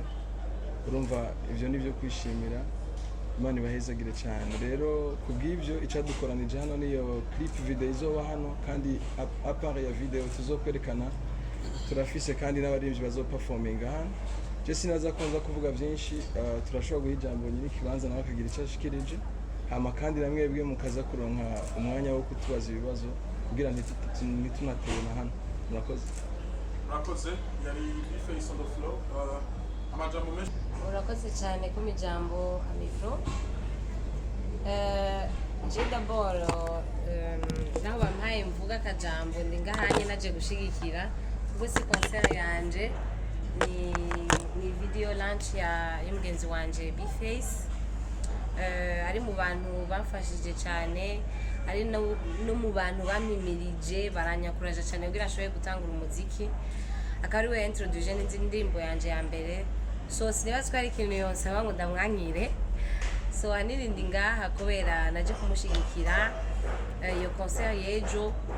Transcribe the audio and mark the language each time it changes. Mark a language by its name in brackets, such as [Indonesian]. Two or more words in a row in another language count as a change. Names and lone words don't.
[Rundi] urumva ivyo nivyo kwishimira Imana ibahezagire cyane rero kubw'ivyo icadukoranije hano niyo [English] clip video [Rundi] izoba hano kandi apart ya video tuzokwerekana turafise kandi n'abaririmbyi bazoperforminga hano je sinaza konza kuvuga byinshi turashobora guha ijambo nyiri kibanza nawe akagira icyo ashikirije hama kandi namwe bwe mukaza kuronka umwanya wo kutubaza ibibazo kugira ntitunatewe na hano murakoze yari [English] face on the floor [Rundi] amajambo menshi urakoze cyane ku mijambo amifro je d'abord naho bampaye mvuga akajambo ndi ngahanye naje gushigikira ubwo si concert yanje ni [English] video launch [Rundi] ya y'umugenzi wanje B-Face ari mu bantu bamfashije cyane ari no mu bantu bamimirije baranyakuraje cyane kugira ashoboye gutangura umuziki akari we introduce n'indirimbo yanje ya mbere so sinibaza ko ari ikintu yonsaba ngo ndamwankire so anirindi ngaha kubera naje kumushigikira iyo concert y'ejo